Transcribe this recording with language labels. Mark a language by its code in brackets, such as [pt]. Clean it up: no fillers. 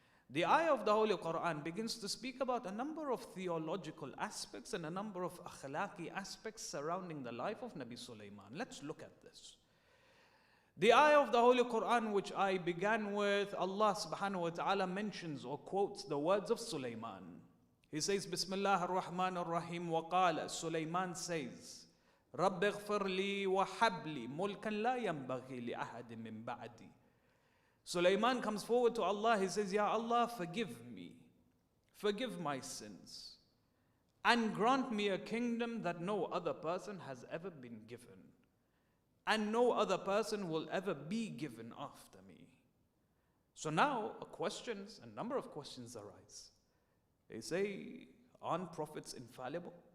[en] The ayah of the Holy Quran begins to speak about a number of theological aspects and a number of akhlaqi aspects surrounding the life of Nabi Sulaiman. Let's look at this. The ayah of the Holy Quran which I began with, Allah subhanahu wa ta'ala mentions or quotes the words of Sulaiman. He says, [ar] Bismillah ar-Rahman ar-Rahim wa qala. [en] Sulaiman says, [ar] رب اغفر لي وهب لي ملكا لا ينبغي لأحد من بعدي. [en] Sulaiman comes forward to Allah. He says, Ya Allah, forgive me, forgive my sins, and grant me a kingdom that no other person has ever been given, and no other person will ever be given after me. So now a number of questions arise. They say, aren't prophets infallible?